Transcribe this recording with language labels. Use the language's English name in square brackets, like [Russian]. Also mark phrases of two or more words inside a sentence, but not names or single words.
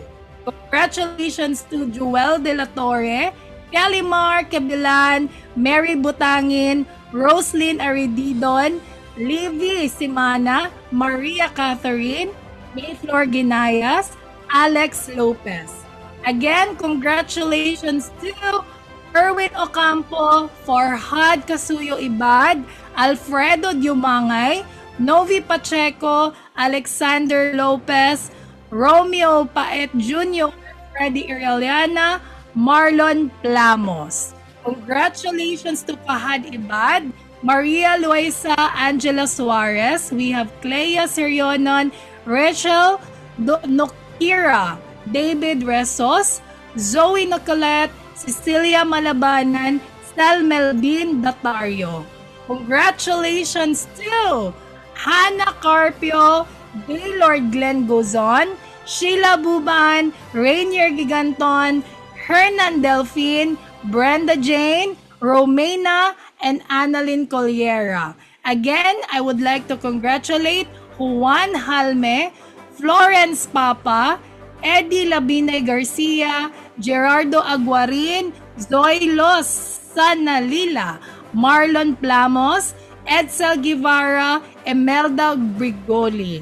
[English] Congratulations to Joel De La Torre, Kelly Mar Kebilan, Mary Butangin, Roslyn Arididon, Livy Simana, Maria Catherine, Mayflor Ginayas, Alex Lopez. Again, congratulations to Erwin Ocampo, Farhad Kasuyo Ibad, Alfredo Diumangay, Novi Pacheco, Alexander Lopez, Romeo Paet Jr., Freddy Ireliana, Marlon Plamos. Congratulations to Fahad Ibad, Maria Luisa Angela Suarez. We have Clea Sirionon, Rachel Nokira, David Resos, Zoe Nicolette, Cecilia Malabanan, Stel Melvin Datario. Congratulations to Hannah Carpio, Gaylord Glenn Gozon, Sheila Buban, Rainier Giganton, Hernan Delphine, Brenda Jane, Romena, and Annalyn Colliera. Again, I would like to congratulate Juan Halme, Florence Papa, Eddie Labine Garcia, Gerardo Aguarin, Zoe Los Sanalila, Marlon Plamos, Edsel Guevara, Emelda Brigoli.